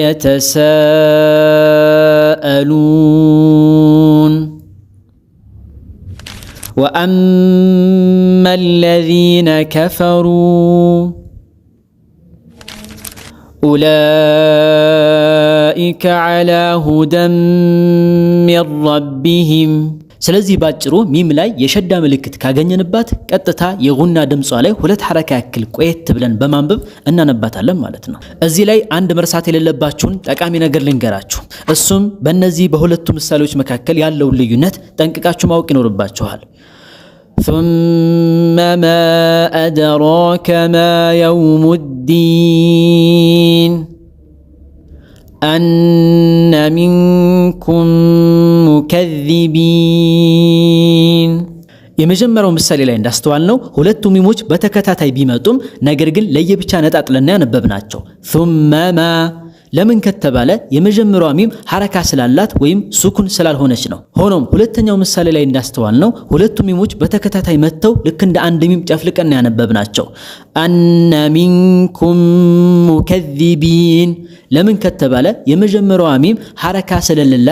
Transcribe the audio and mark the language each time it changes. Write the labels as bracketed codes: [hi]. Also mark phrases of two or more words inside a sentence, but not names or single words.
[ar] وأما من خاف مقام ربه ونهى النفس عن الهوى فإن الجنة هي المأوى. [am] ስለዚህ እነዚህን ሁለቱን ሚሞች ለየብቻ ነጣጥለን አናነብም። [ar] أنفسكم من دياركم [am] ብለን ማለት ነው። ይልቁንስ ልክ እንደ አንድ ሚም ጨፍልቀን አዋህደን እናነባታለን። የጉና ድምጽ ላይ ሁለት ሐረካ ያክል ቆየት ብለን እናነባታለን። ለምሳሌ [ar] عما الذين كفروا أولئك على هدى من ربهم [am] ስለዚህ ባጭሩ ሚም ላይ የሸዳ ምልክት ካገኘንባት ቀጥታ የጉና ድምጿ ላይ ሁለት ሐረካ ያክል ቆየት ብለን በማንበብ እናነባታለን ማለት ነው። እዚህ ላይ አንድ መርሳት የሌለባችሁን ጠቃሚ ነገር ልንገራችሁ። እሱም በእነዚህ በሁለቱ ምሳሌዎች መካከል ያለውን ልዩነት ጠንቅቃችሁ ማወቅ ይኖርባችኋል። [ar] ثم ما أدراك ما يوم الدين أن منكم مكذبين [am] የመጀመሪያው ምሳሌ ላይ እንዳስተዋልነው ሁለቱ ሚሞች በተከታታይ ቢመጡም ነገር ግን ለየብቻ ነጣጥለና ያነበብናቸው [ar] ثم ما [am] ለምን ከተባለ የመጀመሪያው ሚም ሐረካ ስላላት ወይም ሱኩን ስላልሆነች ነው። ሆኖም ሁለተኛው ምሳሌ ላይ እንዳስተዋልነው ሁለቱ ሚሞች በተከታታይ መተው ልክ እንደ አንድ ሚም ጨፍልቀና ያነበብናቸው [ar] أن منكم مكذبين [am] ለምን ከተባለ የመጀመሪያው ሚም ሐረካ ስለሌላት